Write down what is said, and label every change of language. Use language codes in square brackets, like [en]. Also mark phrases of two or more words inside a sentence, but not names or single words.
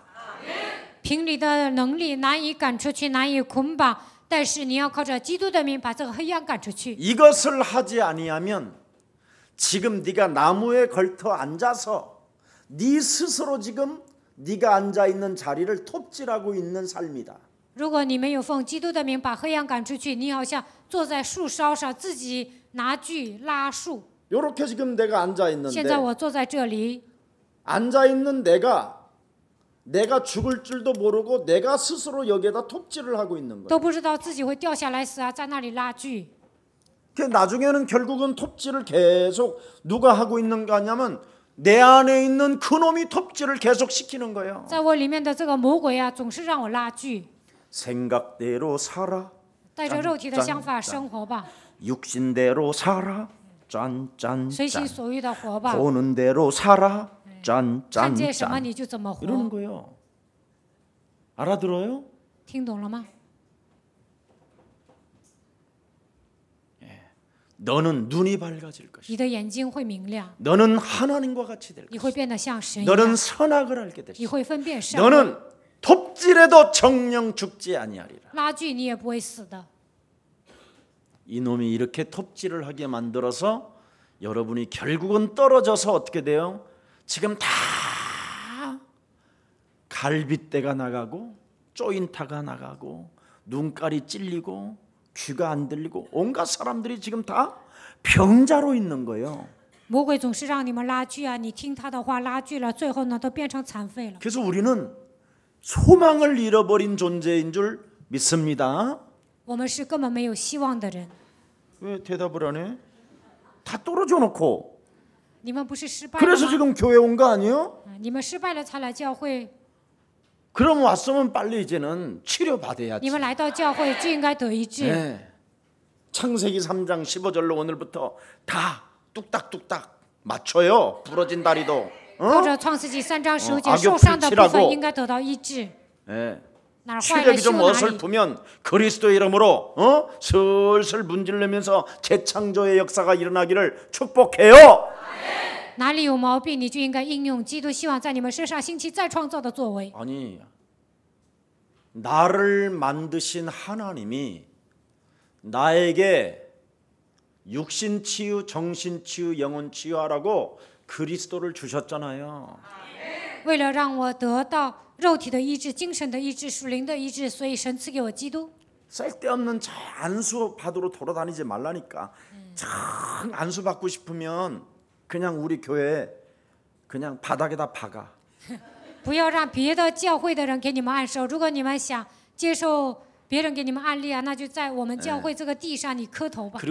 [zh] 凭你的能力难以赶出去，难以捆绑，但是你要靠着基督的名把这个黑暗赶出去。 [ko] 이것을 하지 아니하면 지금 네가 나무에 걸터 앉아서 네 스스로 지금 네가 앉아 있는 자리를 톱질하고 있는 삶이다. [zh] 如果你没有奉基督的名把黑暗赶出去，你好像坐在树梢上，自己拿锯拉树。 [ko] 이렇게 지금 내가 앉아 [zh] 现在 [ko] 있는데 [zh] 我坐在这里， [ko] 앉아 있는 내가 내가 죽을 줄도 모르고 내가 스스로 여기에다 톱질을 하고 있는 거예요. [zh] 都不知道自己会掉下来死啊，在那里拉锯。 [ko] 나중에는 결국은 톱질을 계속 누가 하고 있는가 하냐면 내 안에 있는 그놈이 톱질을 계속 시키는 거예요. [zh] 在我里面的这个魔鬼啊，总是让我拉锯。 [ko] 생각대로 살아. [zh] 带着肉体的想法生活吧， [ko] 육신대로 살아. 짠짠. [zh] 随心所欲的活吧， [ko] 보는 대로 살아. [zh] 看 [ko] 짠짠. [zh] 见什么你就怎么 [ko] 이러는 [zh] 活， [ko] 거예요. 알아들어요? [zh] 听懂了吗？ [ko] 너는 눈이 밝아질 것이다. [zh] 你的眼睛会明亮， [ko] 너는 하나님과 같이 될 [zh] 你 [ko] 것이다. [zh] 会变得像神一 [ko] 너는 [zh] 样， [ko] 선악을 알게 [zh] 你 [ko] 되시다. [zh] 会分辨善恶。 [ko] 너는 톱질에도 정령 죽지 아니하리라. [zh] 拉锯你也不会死的。 [ko] 이놈이 이렇게 톱질을 하게 만들어서 여러분이 결국은 떨어져서 어떻게 돼요? 지금 다 갈빗대가 나가고 쪼인타가 나가고 눈깔이 찔리고 귀가 안 들리고 온갖 사람들이 지금 다 병자로 있는 거예요. [zh] 魔鬼总是让你们拉锯啊，你听他的话拉锯了，最后呢都变成残废了。 [ko] 그래서 우리는 소망을 잃어버린 존재인 줄 믿습니다. [zh] 我们是根本没有希望的人。 [ko] 왜 대답을 안 해? 다 떨어져 놓고 [zh] 你们不是失败了 [ko] 그래서 [zh] 吗？ [ko] 지금 교회 온 거 아니에요? [zh] 你们失败了才来教会， [ko] 그럼 왔으면 빨리 이제는 치료 받아야지. 你们来到教会就应该得医治。 네. 창세기 3장 15절로 오늘부터 다 뚝딱뚝딱 맞춰요. 부러진 다리도. [zh] 或者创世纪3章15节， [ko] 악역 [zh] 受伤的部 [ko] 불치라고 [zh] 分应该得到医治。 [ko] 네. [zh] 哪儿坏了 [ko] 체력이 [zh] 修 [ko] 좀 [zh] 哪里。 [ko] 어설프면 그리스도의 이름으로 슬슬 문질르면서 재창조의 역사가 일어나기를 축복해요. [zh] 哪里有毛病，你就应该应用基督希望在你们身上兴起再创造的作为。 [ko] 아니 나를 만드신 하나님이 나에게 육신 치유, 정신 치유, 영혼 치유하라고 그리스도를 주셨잖아요. [zh] 为了让我得到肉体的医治、精神的医治、属灵的医治，所以神赐给我基督。 [ko] 쓸데없는 안수 받으러 돌아다니지 말라니까. 참 안수 받고 싶으면 그냥 우리 교회 그냥 바닥에다 박아. [zh] 不要让别的教会的人给你们按手。如果你们想接受别人给你们案例啊，那就在我们教会这个地上你磕头吧。